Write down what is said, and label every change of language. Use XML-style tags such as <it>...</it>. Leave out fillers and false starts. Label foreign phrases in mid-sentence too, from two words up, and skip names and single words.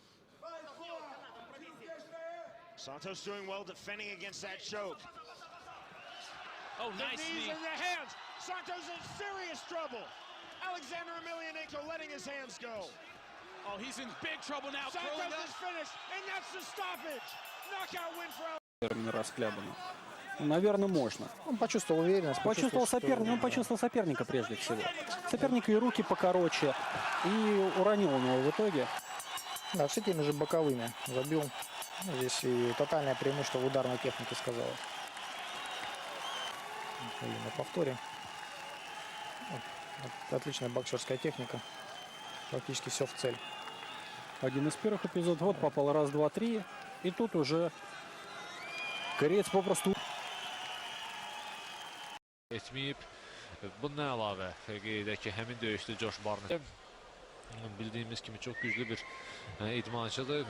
<en>Santos doing well defending against that choke. Oh, nice the knees knee. and the hands. Santos in serious trouble. Alexander Emelianenko letting his hands go. Oh, he's in big trouble now. Santos is finished, and that's the stoppage. Knockout win for</en> <ru>Расхлябано. Наверное, можно. Он почувствовал уверенность. Почувствовал соперника, он почувствовал соперника прежде всего. Соперника и руки покороче, и уронил он его в итоге. Да, с этими же боковыми забил. Здесь и тотальное преимущество в ударной технике сказалось. И на повторе. Отличная боксерская техника. Практически все в цель. Один из первых эпизодов. Вот попал раз, два, три. И тут уже кореец попросту...</ru> <az>etməyib. Bundan əlavə qeyd edək ki, həmin döyüşdə Josh Barnett bildiyimiz kimi çox güclü bir idmançıdır.</az>